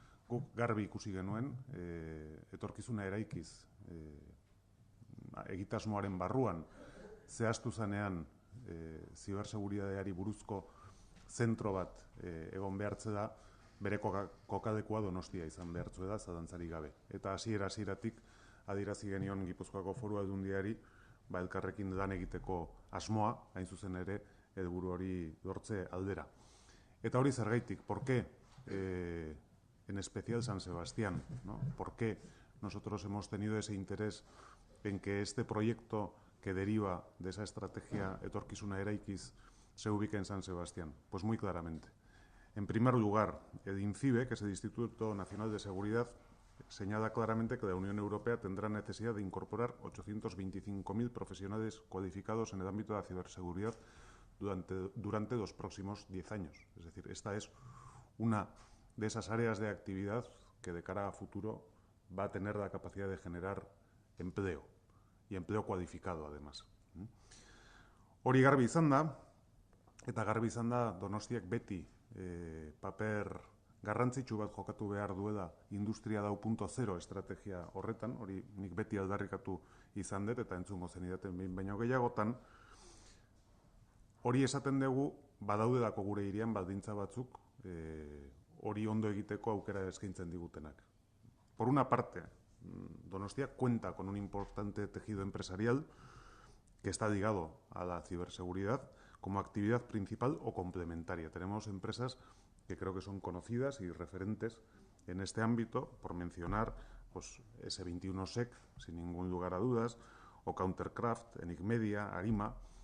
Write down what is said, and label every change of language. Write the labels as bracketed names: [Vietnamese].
[Basque] Guk garbi ikusi genuen, etorkizuna eraikiz egitasmoaren barruan zehaztu zanean ziberseguritateari buruzko zentro bat egon behartze da, bere kokadekua Donostia izan behartzu da, zalantzarik gabe. Eta hasieratik adierazi genion Gipuzkoako Foru Aldundiari elkarrekin lan egiteko asmoa, hain zuzen ere, helburu hori lortze aldera. Eta hori zergaitik, [Spanish] ¿por qué en especial San Sebastián? ¿No? ¿Por qué nosotros hemos tenido ese interés en que este proyecto que deriva de esa estrategia etorkizuna eraikiz se ubique en San Sebastián? Pues muy claramente. En primer lugar, el INCIBE, que es el Instituto Nacional de Seguridad, señala claramente que la Unión Europea tendrá necesidad de incorporar 825.000 profesionales cualificados en el ámbito de la ciberseguridad durante los próximos 10 años. Es decir, esta es una de esas áreas de actividad que de cara a futuro va a tener la capacidad de generar empleo, y empleo cualificado además. [Basque] Hori garbi izan da, eta garbi izan da Donostiak beti paper garrantzitsu bat jokatu behar duela Industria 4.0 estrategia horretan, hori nik beti aldarrikatu izan dut eta entzungo zenidaten behin baino gehiagotan, hori esaten dugu badaudelako gure hirian baldintza batzuk hori ondo egiteko aukera eskaintzen digutenak. [Spanish] Por una parte, Donostia cuenta con un importante tejido empresarial que está ligado a la ciberseguridad como actividad principal o complementaria. Tenemos empresas que creo que son conocidas y referentes en este ámbito, por mencionar S21sec, sin ningún lugar a dudas, o Countercraft, Enigmedia, Arima.